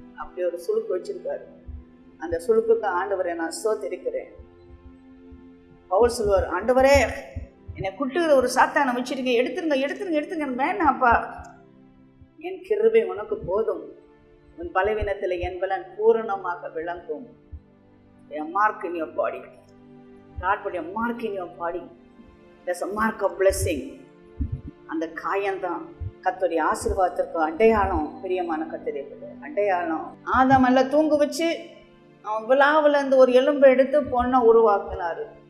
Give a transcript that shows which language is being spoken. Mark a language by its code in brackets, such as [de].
[ta] அப்படி ஒரு சுழுக்கு வச்சிருக்காரு. அந்த சுழுக்குக்கு ஆண்டவரை நான் ஸ்தோத்திரிக்கிறேன். பவுல் சொல்வார், ஆண்டவரே என்னை குட்டுகிற ஒரு சாத்தானை வச்சிருக்கேன், எடுத்துருங்க எடுத்துருங்க எடுத்துருங்க, எனக்கு வேணாப்பா. என் கிருபை உனக்கு போதும், உன் பலவீனத்தில் என் பலன் பூரணமாக விளங்கும். [en] A mark in your body. God put a mark in your body. There's a mark of blessing. [ta] அந்த காயம்தான் கர்த்தருடைய ஆசீர்வாதத்திற்கு அடையாளம். பிரியமான கர்த்தருடைய பிள்ளை, அடையாளம். ஆதாம் எல்லாம் தூங்க வச்சு அவன் விழாவில் இருந்து ஒரு எலும்பை எடுத்து பொண்ணை உருவாக்குனாரு.